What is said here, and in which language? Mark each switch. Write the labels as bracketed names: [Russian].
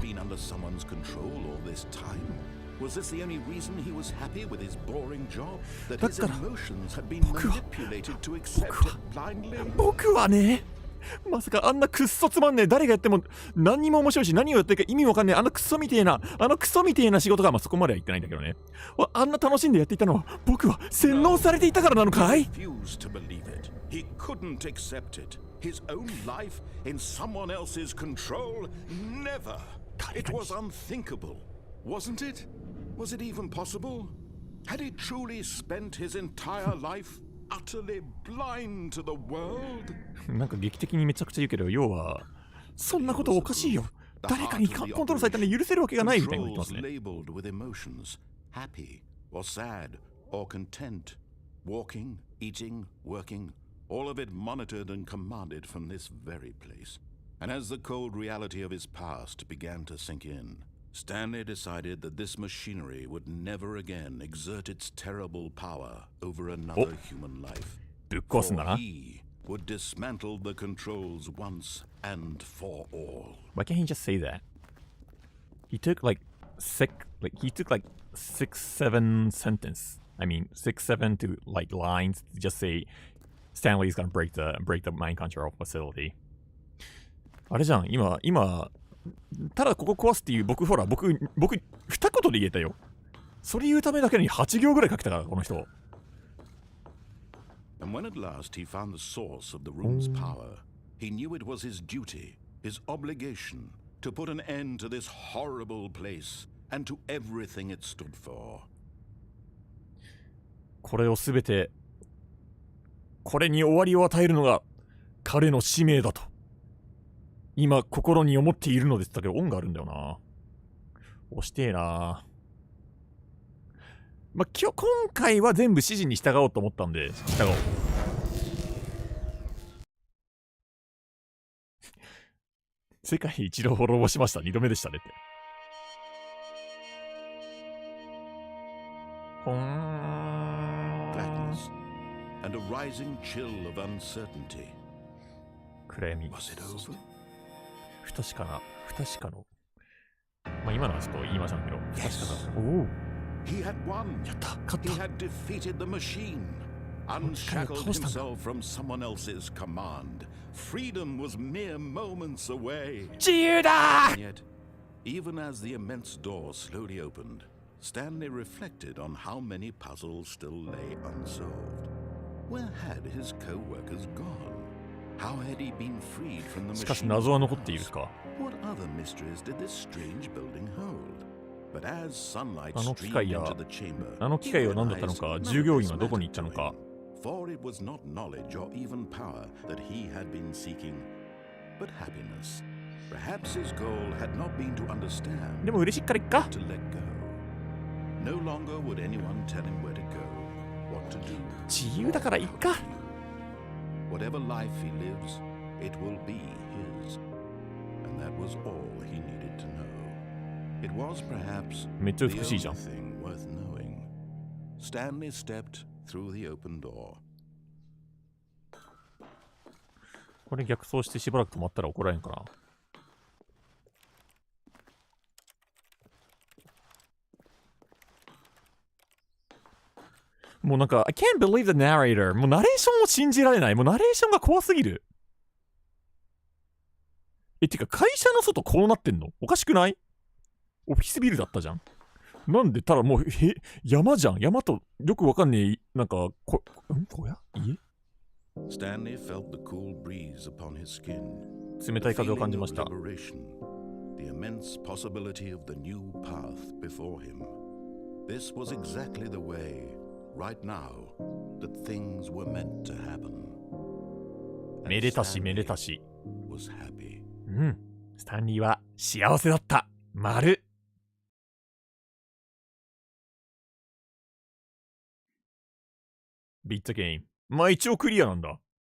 [English] Was this the only reason he was happy with his boring job? That his emotions had been manipulated to accept it blindly? [Japanese] 僕はね、まさかあんなクッソつまんねえ、誰がやっても何にも面白いし何をやってるか意味わかんねえ、あのクソみてえな仕事が、まあそこまでは言ってないんだけどね。あんな楽しんでやっていたのは僕は洗脳されていたからなのかい？ [English] He couldn't accept it. His own life in someone else's control? Never. It was unthinkable, wasn't it? Was it even possible? Had he truly spent his entire life utterly blind to the world? [Japanese] なんか劇的にめちゃくちゃ言うけど、要はそんなことおかしいよ。誰かにコントロールされたら許せるわけがないみたいなこと言ってますね。 [English] Happy or sad or content, walking, eating, working, all of it monitored and commanded from this very place. And as the cold reality of his past began to sink in, Stanley decided that this machinery would never again exert its terrible power over another human life. For he would dismantle the controls once and for all. Why can't he just say that? He took like 6-7 sentence. I mean 6-7 to like lines to just say Stanley is gonna break the mind control facility. [Japanese] あれじゃん、今ただここ壊すっていう僕二言で言えたよ。それ言うためだけに8行ぐらい書けたからこの人。 [English] And when at last he found the source of the room's power, he knew it was his duty, his obligation, to put an end to this horrible place and to everything it stood for. [Japanese] これをすべて、これに終わりを与えるのが彼の使命だと。今心に思っているのですだけど、音があるんだよな。押してえな。まあ、今回は全部指示に従おうと思ったんで、従おう。世界一度滅ぼしました。 2度目でしたねって。 [English] Blackness and a rising chill of uncertainty. [Japanese] 暗闇。 [English] Was it over? [Japanese] 不確かの。まあ今のはちょっと言いましたけど、不確かな。おお。 [English] He had won. [Japanese] やった、勝った。 [English] He had defeated the machine, unshackled himself from someone else's command. Freedom was mere moments away. [Japanese] 自由だ! [English] And yet, even as the immense door slowly opened, Stanley reflected on how many puzzles still lay unsolved. Where had his co-workers gone? How had he been freed from the machine? [Japanese] しかし謎は残っているか。 [English] What other mysteries did this strange building hold? But as sunlight [Japanese] あの機械 [English] streamed [Japanese] や [English] into the chamber, [Japanese] あの機械は何だったのか、従業員はどこに行ったのか。 [English] For it was not knowledge or even power that he had been seeking, but happiness. Perhaps his goal had not been to understand, [Japanese] でも嬉しいからいっか。 [English] to let go. No longer would anyone tell him where to go, what to do. [Japanese] 自由だからいっか。 [English] Whatever life he lives, it will be his. And that was all he needed to know. It was perhaps [Japanese] めっちゃ [English] the [Japanese] 美しいじゃ [English] only [Japanese] ん。 [English] thing worth knowing. Stanley stepped through the open door. [Japanese] これ逆走してしばらく止まったら怒られんかな。もうなんか、 [English] I can't believe the narrator. [Japanese] もうナレーションを信じられない。もうナレーションが怖すぎる。てか会社の外こうなってんのおかしくない？オフィスビルだったじゃん。なんでただもう、山じゃん。山とよくわかんねえ、なんか、小屋？家？ [English] Stanley felt the cool breeze upon his skin. [Japanese] 冷たい風を感じました。 [English] The immense possibility of the new path before him. This was exactly the way, right now, that things were meant to happen. [Japanese] めでたしめでたし。 [English] Was happy. [Japanese] うん。スタンリーは幸せだった。丸。ビットゲーム。まあ一応クリアなんだ。